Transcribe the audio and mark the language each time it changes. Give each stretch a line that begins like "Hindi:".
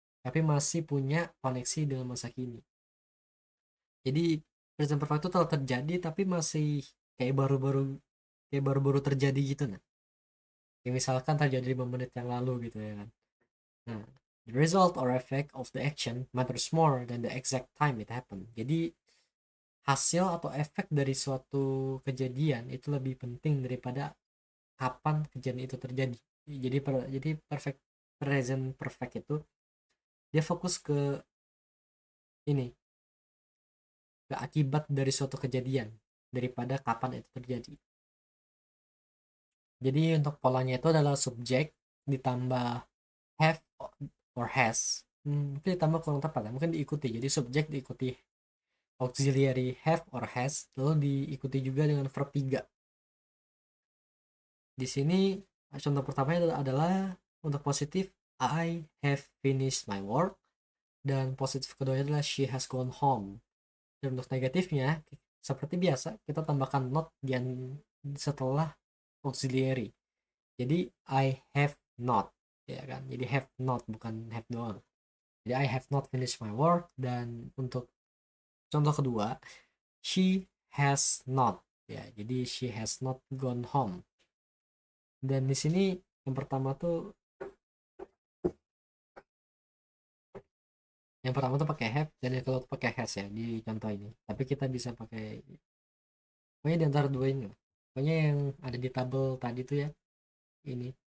Indonesian: Tapi masih punya koneksi dengan masa kini. Jadi present perfect itu telah terjadi tapi masih kayak baru-baru terjadi gitu nah. Kayak misalkan terjadi 5 menit yang lalu gitu ya kan.
English: Nah, the result or effect of the action matters more than the exact time it happened.
Indonesian: Jadi hasil atau efek dari suatu kejadian itu lebih penting daripada kapan kejadian itu terjadi. Jadi present perfect itu dia fokus ke ini, ke akibat dari suatu kejadian daripada kapan itu terjadi. Jadi untuk polanya itu adalah subjek ditambah have or has. Mungkin ditambah kurang tepat ya. Mungkin diikuti. Jadi subjek diikuti auxiliary have or has, lalu diikuti juga dengan verb 3. Di sini contoh pertamanya adalah untuk positif
English: I have finished my work,
Indonesian: dan positif keduanya adalah
English: she has gone home.
Indonesian: Dan untuk negatifnya, seperti biasa, kita tambahkan not setelah auxiliary. Jadi
English: I have not,
Indonesian: ya kan? Jadi have not, bukan have doang. Jadi
English: I have not finished my work.
Indonesian: Dan untuk contoh kedua,
English: she has not,
Indonesian: ya. Jadi
English: she has not gone home.
Indonesian: Dan di sini yang pertama tuh pakai have, dan yang kedua tuh pakai has ya di contoh ini. Tapi kita bisa pakai pokoknya di antara dua ini. Pokoknya yang ada di tabel tadi tuh ya, ini.